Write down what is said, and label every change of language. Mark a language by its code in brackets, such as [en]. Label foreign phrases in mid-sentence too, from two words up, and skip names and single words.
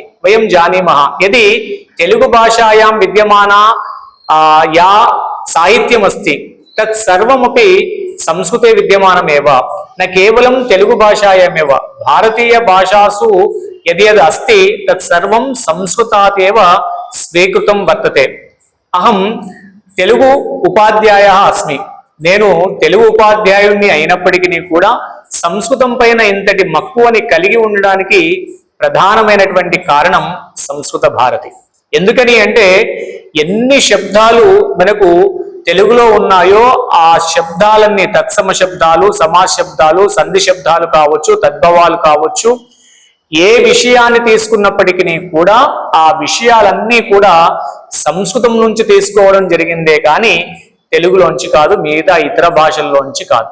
[sa] वयं जानीमः यदि तेलुगु भाषायां विद्यमाना या साहित्यमस्ति तत् सर्वमपि संस्कृते विद्यमानमेव। न केवलं तेलुगु भाषायामेव भारतीय भाषासु यद् यद् अस्ति तत् सर्वं संस्कृतात् एव स्वीकृतं वर्तते। अहं तेलुगु उपाध्यायः अस्मि। [te] నేను తెలుగు ఉపాధ్యాయుడిని అయినప్పటికీ కూడా సంస్కృతం పైన ఇంతటి మక్కువని కలిగి ఉండడానికి ప్రధానమైనటువంటి కారణం సంస్కృత భారతి. ఎందుకని అంటే ఎన్ని శబ్దాలు మనకు తెలుగులో ఉన్నాయో ఆ శబ్దాలన్నీ తత్సమ శబ్దాలు, సమాస శబ్దాలు, సంధి శబ్దాలు కావచ్చు, తద్భవాలు కావచ్చు, ఏ విషయాన్ని తీసుకున్నప్పటికీ కూడా ఆ విషయాలన్నీ కూడా సంస్కృతం నుంచి తీసుకోవడం జరిగిందే కానీ తెలుగులోంచి కాదు, మిగతా ఇతర భాషల్లోంచి కాదు.